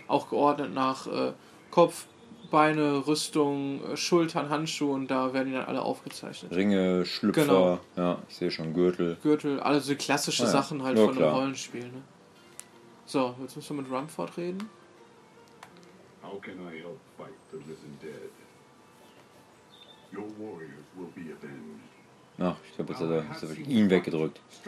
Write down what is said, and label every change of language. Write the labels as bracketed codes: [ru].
[de] Auch geordnet nach Kopf, Beine, Rüstung, Schultern, Handschuhe, und da werden die dann alle aufgezeichnet. Ringe, Schlüpfer, genau. Ja, ich sehe schon, Gürtel. Gürtel, also die klassische Sachen halt von einem Rollenspiel. Ne? So, jetzt müssen wir mit Rumford reden. [en] How can I help fight the living dead? Your warriors will be avenged. [de] Ach, ich glaube, jetzt hat er ihn weggedrückt.